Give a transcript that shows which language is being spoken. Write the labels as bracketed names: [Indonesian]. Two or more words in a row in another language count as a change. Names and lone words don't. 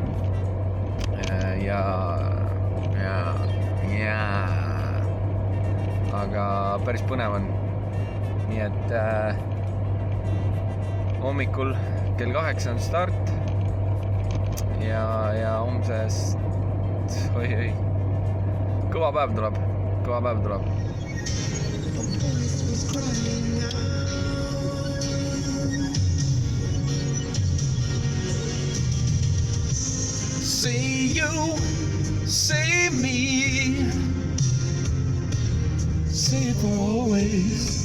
[Estonian] Aga päris põnev on. Nii et hommikul kell 8 on start ja homsest kõva päev tuleb. [English] Say you, say me, say it for always.